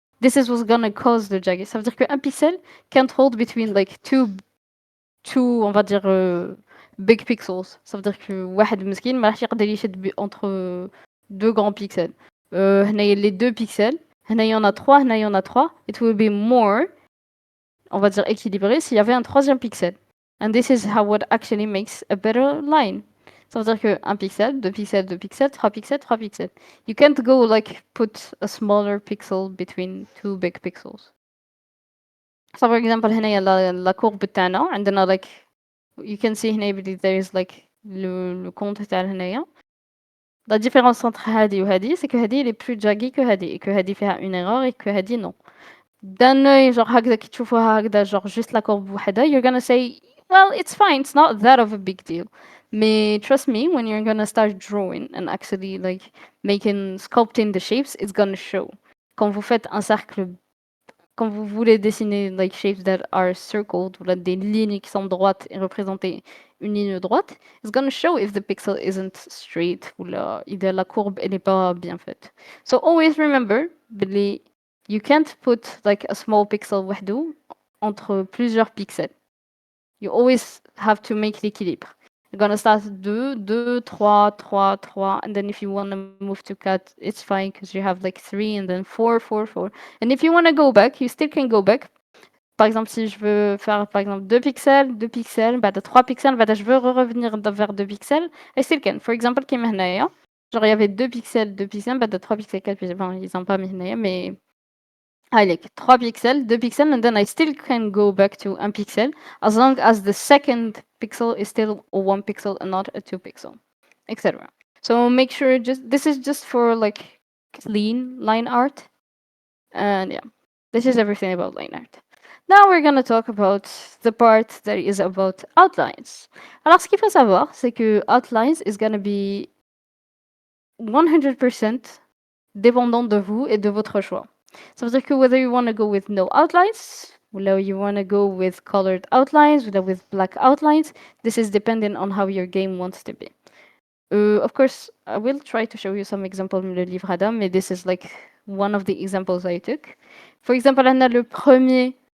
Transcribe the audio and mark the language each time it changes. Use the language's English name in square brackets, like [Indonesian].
[English] This is what's gonna cause the jaggy. [French] Ça veut dire qu'un pixel [English] can't hold between like two, [French] on va dire, [English] big pixels. [French] Ça veut dire que [Arabic] واحد مسكين ما راحش يقدر يشد [French] entre deux grands pixels. [Arabic] هنايا [French] les deux pixels, [Arabic] هنا [French] il y en a trois, هنا il y en a trois. [English] It will be more, [French] on va dire, équilibré s'il y avait un troisième pixel. [English] And this is how what actually makes a better line. [French] Ça veut dire que un pixel, deux pixels, deux pixels, trois pixels, trois pixels. [English] You can't go like put a smaller pixel between two big pixels. So for example, [Arabic] هنايا [French] la courbe [Arabic] تاعنا عندنا [English] like you can see [Arabic] هنا بلي [English] there is like [French] le compte [Arabic] تاع هنايا. [English] La différence entre [Arabic] هادي وهادي [English] c'est que [Arabic] هادي [English] elle est plus jaggy que هادي et que هادي فيها une erreur et que هادي non. [French] D'un œil genre [Arabic] هكذا كي تشوفوها هكذا [French] genre juste la courbe [Arabic] بوحدها, [English] you're gonna say well it's fine, it's not that of a big deal. Mais trust me, when you're gonna start drawing and actually like sculpting the shapes, it's gonna show. [French] Quand vous faites un cercle, quand vous voulez dessiner [English] like shapes that are circled, [French] ou là, des lignes qui sont droites et représenter une ligne droite, [English] it's gonna show if the pixel isn't straight [French] ou là, la courbe elle n'est pas bien faite. [English] So always remember, [Arabic] بلي [English] you can't put like a small pixel [Arabic] وحده [French] entre plusieurs pixels. [English] You always have to make l'équilibre. You're gonna start 2, 2, 3, 3, 3, and then if you want to move to cut, it's fine because you have like 3 and then 4, 4, 4. And if you want to go back, you still can go back. [French] Par exemple, si je veux faire par exemple 2 pixels, [Arabic] بعد [French] 3 pixels, بعد je veux revenir vers 2 pixels, [English] I still can. For example, [Arabic] كيما هنايا, [French] genre il y avait 2 pixels, [Arabic] بعد [English] 3 pixels, 4 pixels, [French] bon, ils ont pas mis [Arabic] هنايا, [English] mais like 3 pixels, 2 pixels, and then I still can go back to 1 pixel as long as the second pixel is still a 1 pixel and not a 2 pixel, etc. So make sure this is just for like clean line art. And yeah, this is everything about line art. Now we're gonna talk about the part that is about outlines. [French] Alors ce qu'il faut savoir, c'est que outlines [English] is gonna be 100% [French] dépendant de vous et de votre choix. Ça veut dire que [English] whether you want to go with no outlines, whether you want to go with colored outlines, whether with black outlines, this is dependent on how your game wants to be. Of course, I will try to show you some examples [Arabic] من [French] le livre Adam, mais [English] this is like one of the examples I took. For example, [French] on a le premier